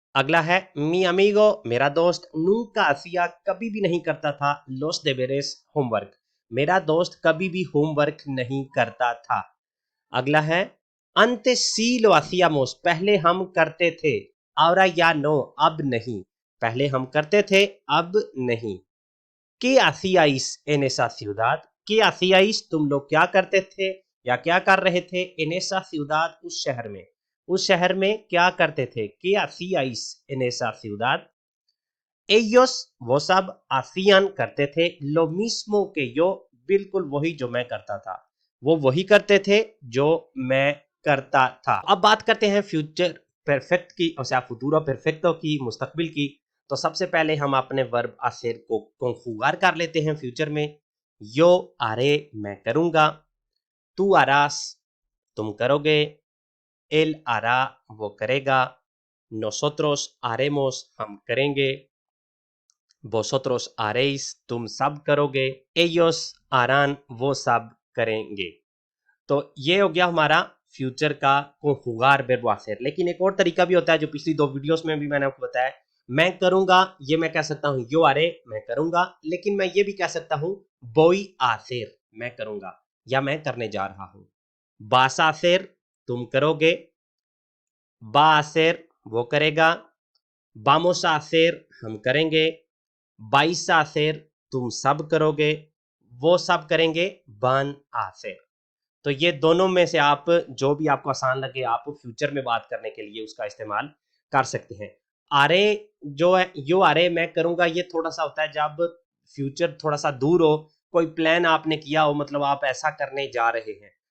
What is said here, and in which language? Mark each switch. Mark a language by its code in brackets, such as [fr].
[hi] अगला है [es] mi amigo [hi] मेरा दोस्त, [es] nunca hacía [hi] कभी भी नहीं करता था, [es] los deberes [hi] होमवर्क, मेरा दोस्त कभी भी होमवर्क नहीं करता था। अगला है [es] antes sí lo hacíamos [hi] पहले हम करते थे, [es] ahora ya no [hi] अब नहीं, पहले हम करते थे अब नहीं। [es] ¿Qué hacíais en esa ciudad? ¿Qué hacíais [hi] तुम लोग क्या करते थे या क्या कर रहे थे, [es] en esa ciudad [hi] उस शहर में, उस शहर में क्या करते थे। [es] ¿Qué hacíais en esa ciudad? Ellos [hi] वो सब [es] hacían [hi] करते थे, [es] lo mismo que yo [hi] बिल्कुल वही जो मैं करता था, वो वही करते थे जो मैं करता था। अब बात करते हैं फ्यूचर परफेक्ट की, [es] o sea futuro perfecto [hi] की, मुस्तकबिल की। तो सबसे पहले हम अपने वर्ब hacer को कंजुगार कर लेते हैं फ्यूचर में। [es] yo haré [hi] मैं करूंगा, [es] tú harás [hi] तुम करोगे, [es] él hará [hi] वो करेगा, [es] nosotros haremos [hi] हम करेंगे, [es] vosotros haréis [hi] तुम सब करोगे, [es] ellos harán [hi] वो सब करेंगे। तो ये हो गया हमारा फ्यूचर का कंजुगार वर्ब hacer। लेकिन एक और तरीका भी होता है जो पिछली दो वीडियोस में भी मैंने आपको बताया, मैं करूंगा ये मैं कह सकता हूं [es] yo haré, [hi] मैं करूंगा, लेकिन मैं ये भी कह सकता हूं [es] voy a hacer, [hi] मैं करूंगा या मैं करने जा रहा हूं। [es] vas a hacer, [hi] तुम करोगे। [es] va a hacer, [hi] वो करेगा। [es] vamos a hacer, [hi] हम करेंगे। [es] vais a hacer, [hi] तुम सब करोगे। वो सब करेंगे। [es] van a hacer। [hi] तो ये दोनों में से आप जो भी आपको आसान लगे आप फ्यूचर में बात करने के लिए उसका इस्तेमाल कर सकते हैं। आरे जो है यो आरे मैं करूंगा, ये थोड़ा सा होता है जब फ्यूचर थोड़ा सा दूर हो, कोई प्लान आपने किया हो, मतलब आप ऐसा करने जा रहे हैं।